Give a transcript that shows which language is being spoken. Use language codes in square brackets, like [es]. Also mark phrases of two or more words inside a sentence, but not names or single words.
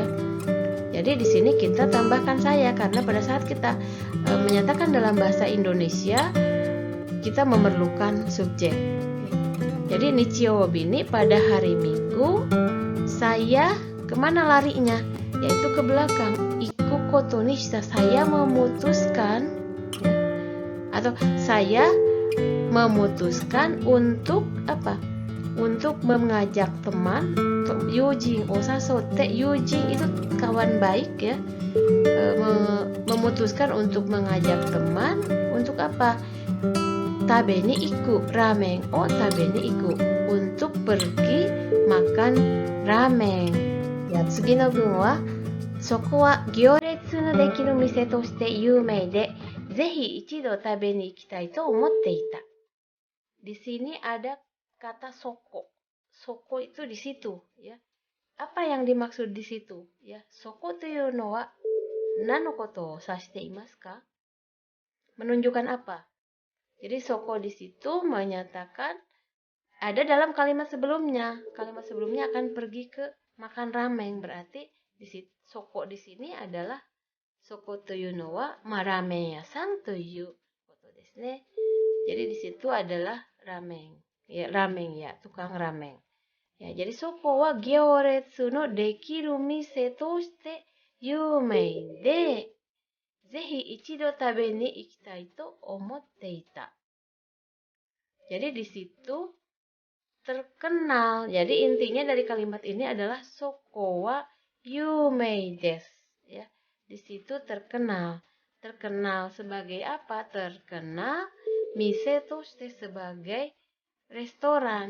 [id] Jadi di sini kita tambahkan saya karena pada saat kita menyatakan dalam bahasa Indonesia kita memerlukan subjek. Jadi nichiyoubi ini pada hari Minggu saya kemana larinya? Yaitu ke belakang. [ja] 行くことにした, [id] saya memutuskan ya, atau saya memutuskan untuk apa? Untuk mengajak teman, [ja] 友人、誘って, [id] yujin itu kawan baik ya. Memutuskan untuk mengajak teman untuk apa? [ja] 食べに行く、ラーメンを食べに行く, [id] untuk pergi makan ramen. Ya, [ja] 次の文は、そこは行列のできる店として有名で、ぜひ一度食べに行きたいと思っていた. [id] Di sini ada kata soko. Soko itu di situ, ya. Apa yang dimaksud di situ? Ya, [ja] そこというのは何のことを指していますか? [id] Menunjukkan apa? Jadi soko di situ menyatakan ada dalam kalimat sebelumnya. Kalimat sebelumnya akan pergi ke makan ramen. Berarti soko di sini adalah [ja] そこというのはラーメン屋さんということですね. [id] Jadi di situ adalah ramen. Ya, ramen ya, tukang ramen. Ya, jadi [ja] そこは行列のできる店として有名で、ぜひ一度食べに行きたいと思っていた. [id] Jadi di situ terkenal. Jadi intinya dari kalimat ini adalah [ja] そこは有名です. [id] Ya, di situ terkenal. Terkenal sebagai apa? Terkenal [ja] 店として [id] sebagai restoran.